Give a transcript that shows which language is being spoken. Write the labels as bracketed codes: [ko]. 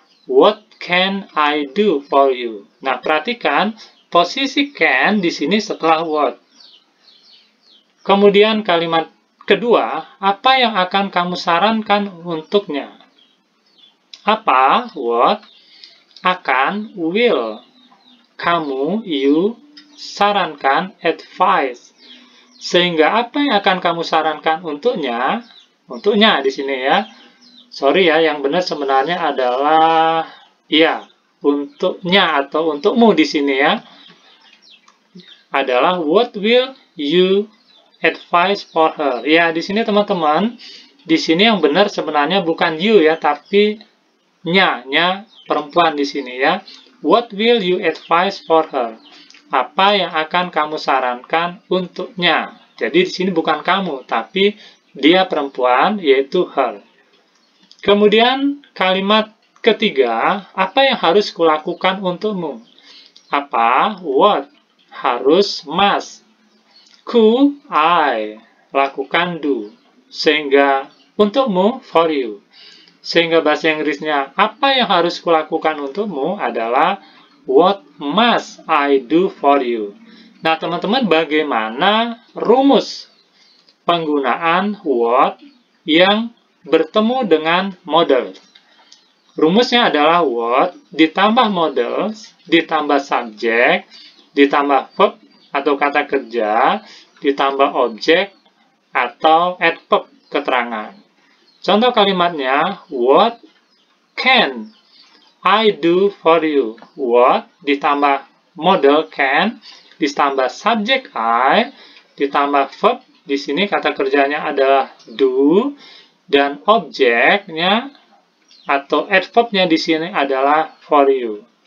[en] What can I do for you? [id] Nah, perhatikan posisi can di sini setelah what. Kemudian kalimat kedua, apa yang akan kamu sarankan untuknya? Apa? What? Akan? Will. Kamu, you, sarankan, advice. Sehingga apa yang akan kamu sarankan untuknya? Untuknya di sini ya. Sorry ya, yang benar sebenarnya adalah ya, untuknya atau untukmu di sini ya. Adalah [en] what will you advice for her. [id] Ya, di sini teman-teman, di sini yang benar sebenarnya bukan you ya, tapi nya perempuan di sini ya. [en] What will you advise for her? [id] Apa yang akan kamu sarankan untuknya? Jadi di sini bukan kamu, tapi dia perempuan, yaitu her. Kemudian kalimat ketiga, apa yang harus kulakukan untukmu? Apa? What? Harus, must. Could I lakukan do. Sehingga untukmu, for you. Sehingga bahasa Inggrisnya apa yang harus kulakukan untukmu adalah [en] what must I do for you. [id] Nah, teman-teman, bagaimana rumus penggunaan what yang bertemu dengan models. Rumusnya adalah what ditambah models, ditambah subjek, ditambah verb atau kata kerja, ditambah objek atau adverb keterangan. Contoh kalimatnya, [en] what can I do for you? [id] What ditambah model can, ditambah subjek I, ditambah verb, di sini kata kerjanya adalah do, dan objeknya atau adverbnya di sini adalah for you.